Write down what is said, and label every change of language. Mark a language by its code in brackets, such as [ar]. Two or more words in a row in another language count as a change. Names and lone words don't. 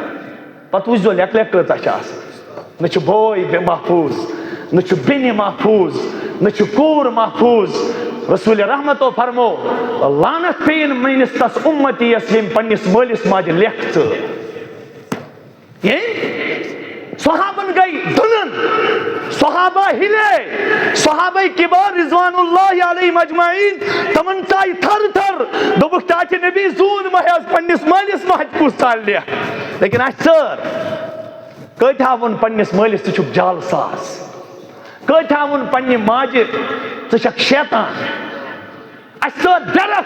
[ks] پتہٕ وٕچھزو لیکھ لیکھ کۭژاہ چھِ آسان. نہ چھُ بوے محفوٗظ, نہ چھُ بیٚنہِ محفوٗظ, نہ چھُ کوٗر محفوٗظ. رسول رحمتو فرمو لعنت پیٚیِن میٲنِس تس اُمتی یس ییٚمۍ پننِس مٲلِس ماجہِ لیکھ ژٲر. صحابن گئی دُنن, صحابہ ہلے, صحابہ کبار [ar] رضوان اللہ علیہم اجمعین [ks] تمن ژایہِ تھر تھر. دوٚپُکھ چاچہِ نبی زوٗن ما ہیٚس پننِس مٲلِس ماجہِ کُس ژالہِ لیکھ, لیکن اَسہِ ژٲر. کۭتیٛاہ ووٚن پننِس مٲلِس ژٕ چھُکھ جال ساز, کۭتیٛاہ ووٚن پننہِ ماجہِ ژٕ چھکھ شیطان. اَسہِ ژٲر ڈایریکٹ.